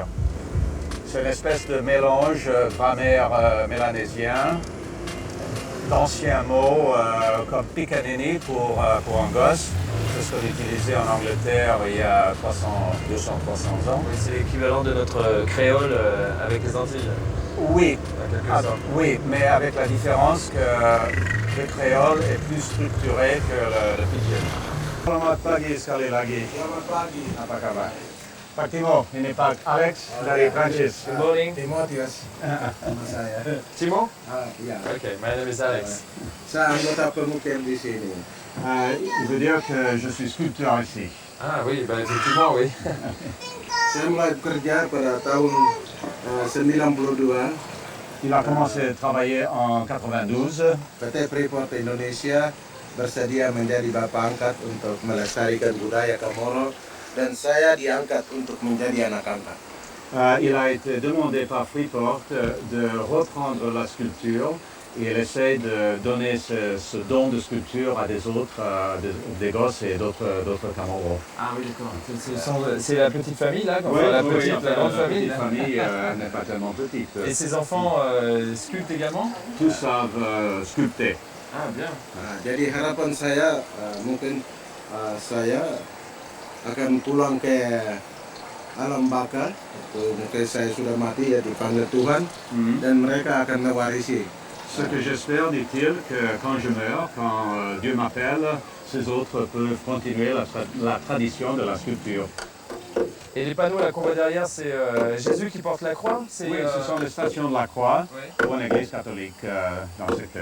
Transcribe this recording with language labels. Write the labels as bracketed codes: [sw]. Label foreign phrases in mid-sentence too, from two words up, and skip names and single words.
[fr] C'est une espèce de mélange grammaire mélanésien, d'anciens mots comme picanini pour un gosse. C'est ce qu'on utilisait en Angleterre il y a 200-300 ans. Oui, c'est l'équivalent de notre créole avec les Antilles. Oui, Oui, mais avec la différence que le créole est plus structuré que le pidgin. [id] Selamat pagi sekali lagi. Selamat pagi. Apa kabar? Pak Timo, ini Pak Alex dari Prancis. [en] Good morning. [id] Timotius, nama saya. Timo? Iya. [en] Okay, my name is Alex. [id] Saya anggota pemukim di sini. [fr] Il veut dire que je suis sculpteur ici. Ah oui, bah effectivement, oui. [id] Saya mulai bekerja pada tahun 92. [fr] Il a commencé à travailler en 92. [id] PT Freeport Indonesia bersedia menjadi bapak angkat untuk melestarikan budaya Chamorro dan saya diangkat untuk menjadi anak angkat. [fr] Il a été demandé par Freeport de reprendre la sculpture et il essaie de donner ce don de sculpture à des autres, des gosses et d'autres Chamorros. Ah oui, d'accord. C'est la petite famille là, la grande famille. La petite famille n'est pas tellement petite. Et ses enfants sculptent également? Tous savent sculpter. Ah bien. [id] Jadi harapan saya mungkin saya akan pulang ke alam baka. Mungkin saya sudah mati ya dipanggil Tuhan dan mereka akan mewarisi. [fr] Ce que j'espère, dit-il, que quand je meurs, quand Dieu m'appelle, ces autres peuvent continuer la tradition de la sculpture. Et les panneaux là qu'on voit derrière, c'est Jésus qui porte la croix? Oui, ce sont les stations de la croix pour une église catholique dans le secteur.